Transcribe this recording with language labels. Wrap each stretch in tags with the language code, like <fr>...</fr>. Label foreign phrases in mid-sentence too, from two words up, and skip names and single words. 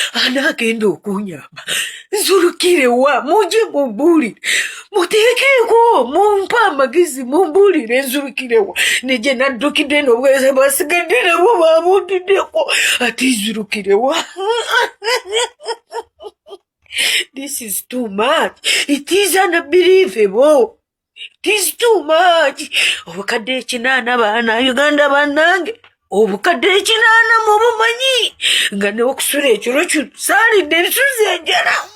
<lg>Ani agenda okunyamba? Nzurukirewa. Mujye mumbuulire. Muteekeeko, mumpe amagezi, mumbuulire nzurukirewa. Ne gye naddukidde n'obweze bwasigadde nabwo babuudiddeko. Ati nzurukirewa.</lg> <en>This is too much. It is unbelievable. It is too much.</en> <lg>Obukadde ekinaana baana Uganda bannange. Obukadde ekinaana mubumanyi. Nga n'okusula ekiro kino saalidde nsuze enjala.</lg>